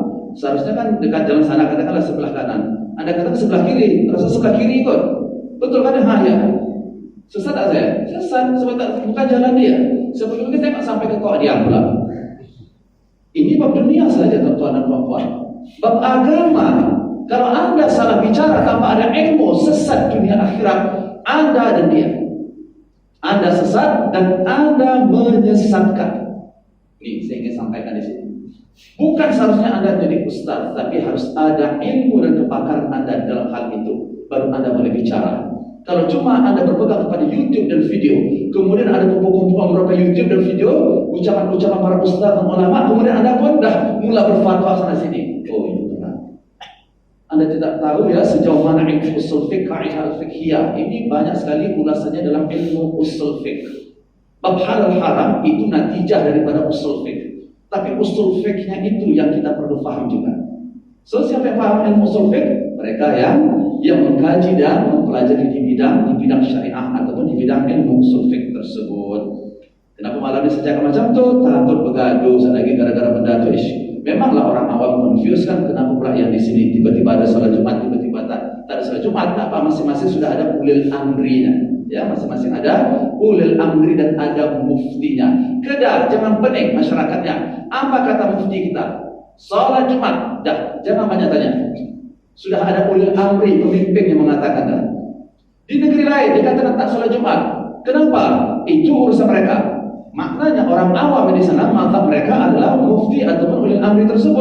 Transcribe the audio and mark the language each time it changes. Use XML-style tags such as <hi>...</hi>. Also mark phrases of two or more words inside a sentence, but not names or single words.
<ms>Seharusnya kan dekat jalan sana, katakanlah sebelah kanan. Anda katakan sebelah kiri, rasa sebelah kiri ikut. Betul kan? Ya. Sesat tak saya? Sesat, sebab bukan jalan dia. Sebelum kita tengok sampai ke kok dia pula. Ini bab dunia saja tuan-tuan dan puan-puan. Bab agama, kalau Anda salah bicara tanpa ada ilmu, sesat dunia akhirat Anda dan dia. Anda sesat dan Anda menyesatkan. Ini saya ingin sampaikan di sini. Bukan seharusnya Anda jadi ustaz, tapi harus ada ilmu dan kepakaran Anda dalam hal itu, baru Anda boleh bicara. Kalau cuma Anda berpegang kepada YouTube dan video, kemudian ada kumpulan beberapa YouTube dan video, ucapan-ucapan para ustaz dan ulama, kemudian Anda pun dah mula berfatwa sana sini. Oh, itu benar. Anda tidak tahu ya sejauh mana ilmu usul fiqh, kaidah fiqhiyah. Ini banyak sekali ulasannya dalam ilmu usul fiqh. Bab halal haram itu natijah daripada usul fiqh. Tapi usul fiqhnya itu yang kita perlu faham juga. So, siapa yang paham ilmu usul fiqh? Mereka yang mengkaji dan mempelajari di bidang syariah ataupun di bidang ilmu usul fiqh tersebut. Kenapa malam ini sejak macam tu? Takut bergaduh lagi gara-gara benda tu. Memanglah orang awam confused kan, kenapa pula yang di sini tiba-tiba ada salat Jumat, tiba-tiba tak ada salat Jumat? Apa masing-masing sudah ada ulil amrinya. Ya, masing-masing ada ulil amri dan ada muftinya. Kedah, jangan pening masyarakatnya. Apa kata mufti kita? Salat Jumat, dah, jangan banyak tanya. Sudah ada ulil amri, pemimpin yang mengatakan dah. Di negeri lain dikatakan tak salat Jumat. Kenapa? Itu urusan mereka. Maknanya orang awam di sana mazhab mereka adalah mufti ataupun ulil amri tersebut.</ms>